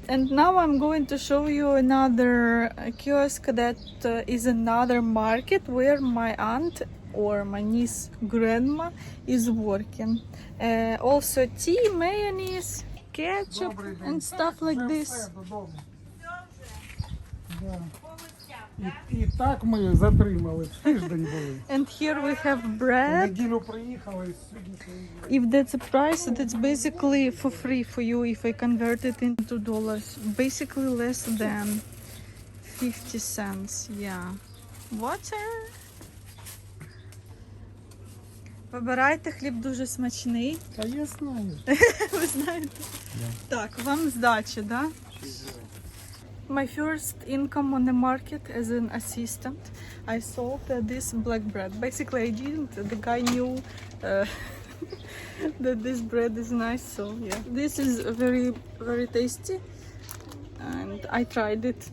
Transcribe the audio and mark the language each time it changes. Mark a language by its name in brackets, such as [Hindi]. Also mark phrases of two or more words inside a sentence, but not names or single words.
[English] And now I'm going to show you another kiosk that is another market where my aunt or my niece grandma is working. Also tea, mayonnaise, ketchup and stuff like this. [Ukrainian] І так ми затримали, тиждень були. [English] And here we have bread. [Ukrainian] Неділю приїхали, сьогодні. [English] If that's a price, that's basically for free for you if I convert it into dollars. Basically less than 50 cents. Yeah. Water. [Ukrainian] Вибирайте, хліб дуже смачний. Та я знаю. Ви знаєте? Так, вам здача, да? [English] My first income on the market as an assistant, I sold this black bread. Basically, I didn't. The guy knew that this bread is nice. So yeah, this is very, very tasty, and I tried it.